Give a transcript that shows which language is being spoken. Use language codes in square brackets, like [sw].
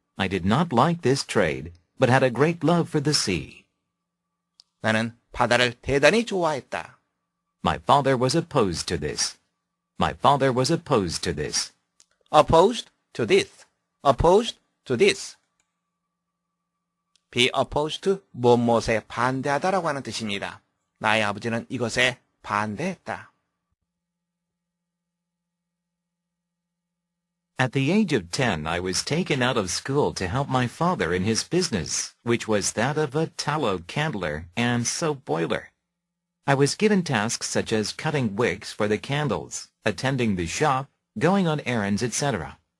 [en] I did not like this trade, but had a great love for the sea. [ko] 나는 바다를 대단히 좋아했다. [en] My father was opposed to this. My father was opposed to this. opposed to this. opposed to this. be opposed to [ko] 무엇에 반대하다라고 하는 뜻입니다. 나의 아버지는 이것에 반대했다. [en] At the age of 10, I was taken out of school to help my father in his business, which was that of a tallow candler and soap boiler. I was given tasks such as cutting wicks for the candles, attending the shop, going on errands, etc.